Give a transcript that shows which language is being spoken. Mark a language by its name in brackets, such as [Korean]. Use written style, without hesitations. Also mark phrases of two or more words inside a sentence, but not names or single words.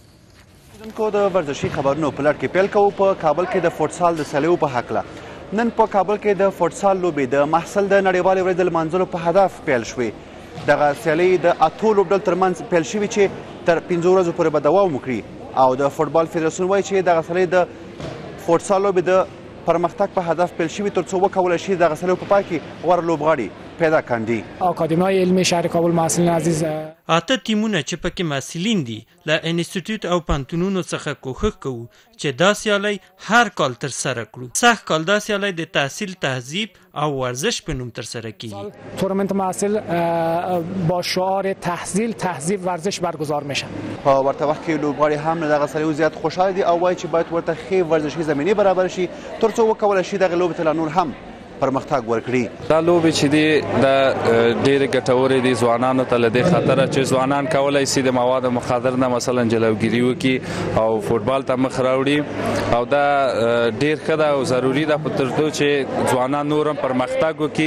[Pashto] کو د ورزشي خبرونو په لړ کې پیل کوو. په کابل کې د فوتسال د سیالیو په هکله نن په کابل کې د فوتسال لوبې د محصل د نړیوالې ورځې د لمانځلو په هدف پیل شوې. دغه سیالۍ د 8 لوبډلو ترمنځ پیل شوي چې تر 5 ورځو پورې به دوام وکړي او د فوټبال فدراسیون وایي چې دغه سیالۍ د فوتسال لوبې د پرمختګ په هدف پیل شوي تر څو وکولی شي دغه سیالیو په پای کې غوره لوبغاړي پیدا کاندي. [Persian] آکادمی علمی شهر کابل محصلین عزیز [Pashto] 8 ټیمونه چې پکې محصلین دي له انسټیټیوټ او پانتونونو څخه کوښښ کوو چې دا سیالۍ هر کال ترسره کړو. سږ کال دا سیالۍ د تحصیل تهذیب او ورزش په نوم ترسره کیږي. [Persian] تورنمنت محصل با شعار تهذیب ورزش برگزار میشه. [Pashto] په ورته وخت کې لوبغاړي هم له دغه سیالیو زیات خوشحاله دي او وایي چې باید ورته ښې ورزشي زمینې برابر شي تر څو وکولی شي دغه لوبې ته لا نور هم پرمختګ ورکړي. دا لوبې چې دي دا ډېرې ګټورې دي ځوانانو ته له دې خاطره چې ځوانان کولی شي د موادو مخدر نه مثلا جلوګیري وکړي او فوټبال ته مخ راوړي او دا ډېر ښه ده او ضروري ده په ترڅو چې ځوانان نور هم پرمختګ وکړي.